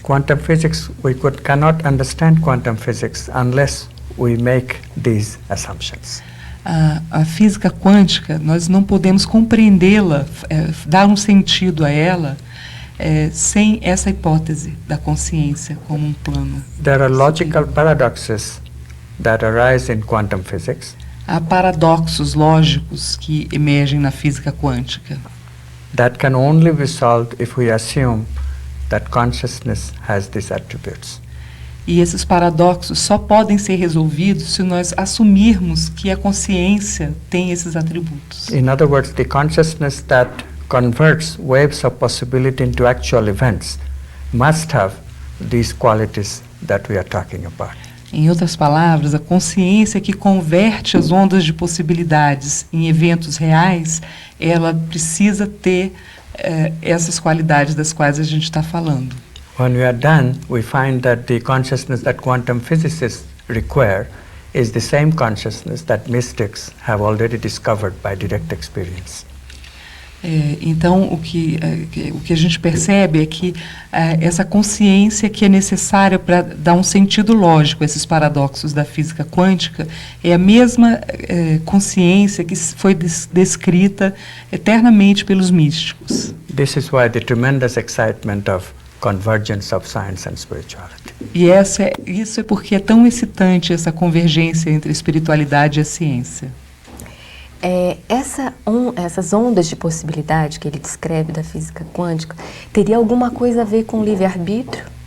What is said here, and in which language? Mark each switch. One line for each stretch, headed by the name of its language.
English: Quantum physics, cannot understand quantum physics unless we make these assumptions.
Portuguese: A física quântica, nós não podemos compreendê-la, dar um sentido a ela, sem essa hipótese da consciência como um plano.
English: There are logical paradoxes that arise in quantum physics.
Portuguese: Há paradoxos lógicos que emergem na física quântica.
English: That can only be solved if we assume that consciousness has these attributes.
Portuguese: E esses paradoxos só podem ser resolvidos se nós assumirmos que a consciência tem esses atributos.
English: In other words, the consciousness that converts waves of possibility into actual events must have these qualities that we are talking about.
Portuguese: Em outras palavras, a consciência que converte as ondas de possibilidades em eventos reais, ela precisa ter essas qualidades das quais a gente está falando.
English: When we are done, we find that the consciousness that quantum physicists require is the same consciousness that mystics have already discovered by direct experience.
Portuguese: Então, o que a gente percebe é que essa consciência que é necessária para dar um sentido lógico a esses paradoxos da física quântica é a mesma consciência que foi descrita eternamente pelos místicos.
English: This is why the tremendous excitement of convergence of science and spirituality.
Portuguese: E isso é porque é tão excitante essa convergência entre a espiritualidade e a ciência. Essas ondas de possibilidade que ele descreve da física quântica, teria alguma coisa a ver com livre-arbítrio?